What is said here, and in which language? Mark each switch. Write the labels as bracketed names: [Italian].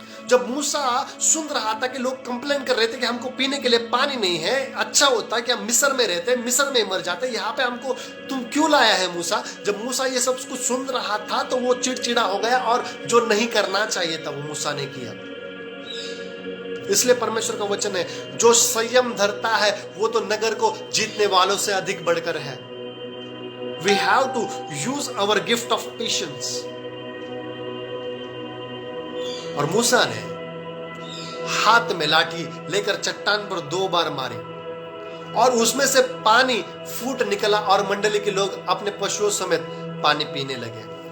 [Hindi] जब मूसा सुन रहा था कि लोग कंप्लेन कर रहे थे कि हमको पीने के लिए पानी नहीं है, अच्छा होता कि हम मिस्र में रहते, मिस्र में मर जाते, यहाँ पे हमको तुम क्यों लाया है मूसा। जब मूसा ये सब कुछ सुन रहा था तो वो चिड़चिड़ा हो गया और जो नहीं करना चाहिए था वो मूसा ने किया। इसलिए परमेश्वर का वचन है, जो संयम धरता है वो तो नगर को जीतने वालों से अधिक बढ़कर है। [English] We have to use our gift of patience। [Hindi] और मूसा ने हाथ में लाठी लेकर चट्टान पर 2 बार मारी और उसमें से पानी फूट निकला और मंडली के लोग अपने पशुओं समेत पानी पीने लगे।